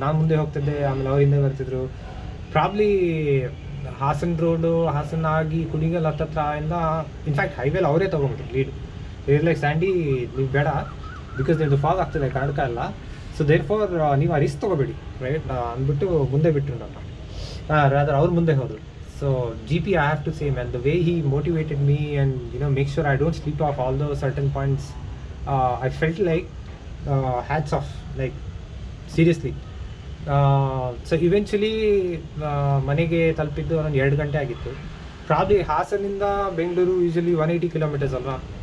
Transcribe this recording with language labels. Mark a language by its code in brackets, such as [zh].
[kn] ನಾನು ಮುಂದೆ ಹೋಗ್ತಿದ್ದೆ, ಆಮೇಲೆ ಅವ್ರು ಹಿಂದೆ ಬರ್ತಿದ್ರು. ಪ್ರಾಬ್ಲಿ ಹಾಸನ್ ರೋಡು, ಹಾಸನ ಆಗಿ ಕುಣಿಗಲ್ ಹತ್ತತ್ರ ಇಂದ ಇನ್ಫ್ಯಾಕ್ಟ್ ಹೈವೇಲಿ ಅವರೇ ತೊಗೊಂಡ್ಬಿಟ್ರು ಲೀಡ್. ಲೈಕ್ ಸ್ಯಾಂಡಿ ನೀವು ಬೇಡ, ಬಿಕಾಸ್ ನಿಮ್ಮದು ಫಾಗ್ ಆಗ್ತದೆ ಕನ್ನಡಕ ಎಲ್ಲ, [en] so therefore [kn] ನೀವು ಆ ರಿಸ್ಕ್ ತೊಗೋಬೇಡಿ ರೈಟ್ ಅಂದ್ಬಿಟ್ಟು ಮುಂದೆ ಬಿಟ್ಟರು ನನ್ನ. ರಾದರ್ ಅವ್ರು ಮುಂದೆ ಹೋದರು. [en] So GP, I have to say, man, the way he motivated me and make sure I don't sleep off all those certain points, I felt like hats off, like seriously. [kn] So eventually ಮನೆಗೆ ತಲುಪಿದ್ದು ಒಂದು 2 ಗಂಟೆ ಆಗಿತ್ತು. Probably ಹಾಸನಿಂದ Bengaluru usually 180 kilometres ಅಲ್ವಾ.